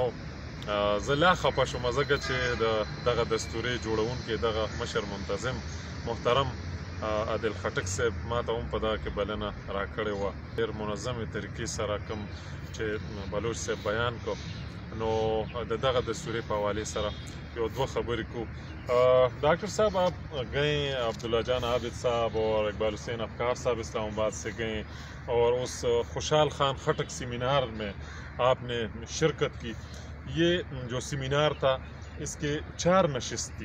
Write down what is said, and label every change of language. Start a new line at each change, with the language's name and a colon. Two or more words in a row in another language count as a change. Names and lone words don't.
Pashto: زه لا خفه شوم ځکه چې دغه دستورې جوړونکی دغه مشر منتظم محترم عادل خټک صاحب ما ته هم په دغه کې بلنه راکړې وه. ډېر منظمې طریقې سره کوم چې بلوچ صاحب بیان کو نو د دغه دستورې په حوالې سره یو دوه خبرې کو.
Urdu: ڈاکٹر صاحب آپ گئے عبداللہ جان عابد صاحب اور اقبال حسین افکار صاحب اسلام آباد سے گئے اور اس خوشحال خان خٹک سیمینار میں آپ نے شرکت کی. یہ جو سیمینار تھا اس کے 4 نشست تھی.